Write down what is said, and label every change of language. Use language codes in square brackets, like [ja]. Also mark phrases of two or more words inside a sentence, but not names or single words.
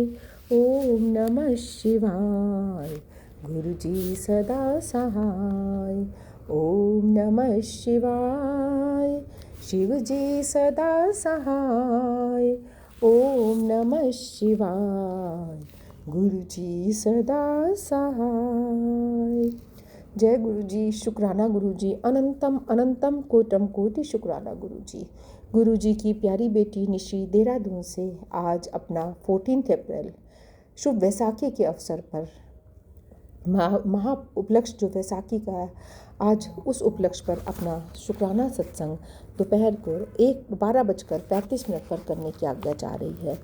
[hi] ओम नमः शिवाय, गुरु जी सदा सहाय। ओम नमः शिवाय, शिव जी सदा सहाय। ओम नमः शिवाय, गुरु जी सदा सहाय। जय गुरु जी, शुक्राना गुरु जी, अनंतम अनंतम कोटम कोटि शुक्राना गुरु जी। गुरु जी की प्यारी बेटी निशी देहरादून से आज अपना 14 अप्रैल शुभ वैसाखी के अवसर पर महा उपलक्ष्य जो वैसाखी का है, आज उस उपलक्ष्य पर अपना शुक्राना सत्संग दोपहर को 12:35 पर करने की आज्ञा जा रही है।